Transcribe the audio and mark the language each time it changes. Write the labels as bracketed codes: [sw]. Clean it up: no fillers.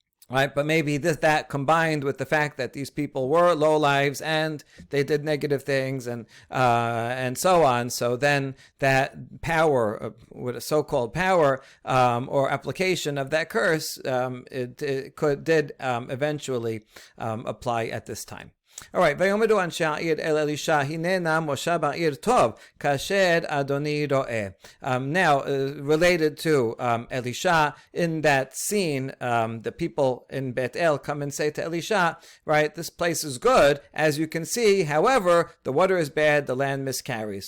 [en] Right, but maybe that combined with the fact that these people were lowlives and they did negative things and so on. So then that power, with a so-called power or application of that curse, did eventually apply at this time. All right, [he] ויאמרו אנשי העיר אל אלישע, הנה נא מושב העיר טוב, כאשר אדוני רואה. [en] Now, related to Elisha, in that scene, the people in Beit El come and say to Elisha, right, this place is good, as you can see, however, the water is bad, the land miscarries.